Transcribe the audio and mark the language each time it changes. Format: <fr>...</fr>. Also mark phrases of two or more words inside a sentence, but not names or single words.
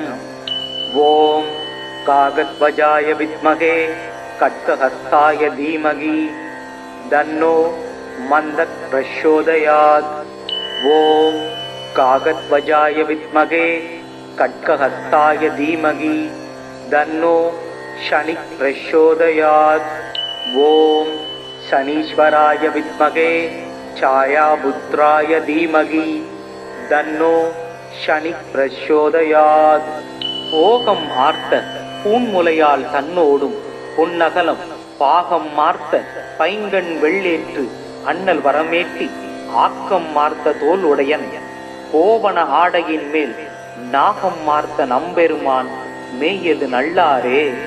<sa>ओम् काकध्वजाय विद्महे खड्गहस्ताय धीमहि तन्नो मन्दक् प्रचोदयात्. ओम् काकध्वजाय विद्महे खड्गहस्ताय धीमहि तन्नो शनि प्रचोदयात्। ओम शनीश्वराय विद्महे छायापुत्राय धीमहि तन्नो शनि प्रचोदयात्।</sa> <ta>போகம் ஆர்த்த பூன்முலையால் தன்னோடும் பொன்னகலம் பாகம் மார்த்த பைங்கண் வெள்ளேற்று அண்ணல் வரமேற்றி ஆக்கம் மார்த்த தோல் உடையன் கோவண ஆடையின் மேல் நாகம் மார்த்த நம்பெருமான் மேயது நல்லாரே.</ta>